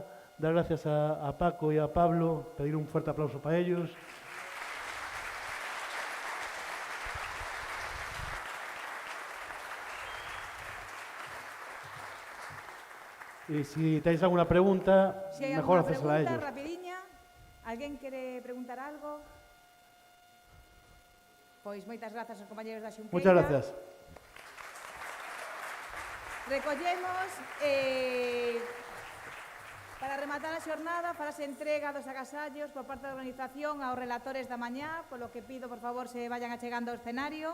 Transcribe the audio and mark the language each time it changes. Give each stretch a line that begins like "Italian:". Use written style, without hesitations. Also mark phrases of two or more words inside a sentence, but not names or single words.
Spanish: Dar gracias a Paco y a Pablo, pedir un fuerte aplauso para ellos. Y si tenéis alguna pregunta, si mejor hacérsela a ellos.
Galician: Rapidiña, ¿alguén quere preguntar algo? Pois moitas grazas aos compañeros da Xunqueira.
Spanish: Muchas gracias.
Galician: Recollemos, para rematar a xornada, farase entrega dos agasallos por parte da organización aos relatores da mañá, polo que pido, por favor, se vayan achegando ao escenario.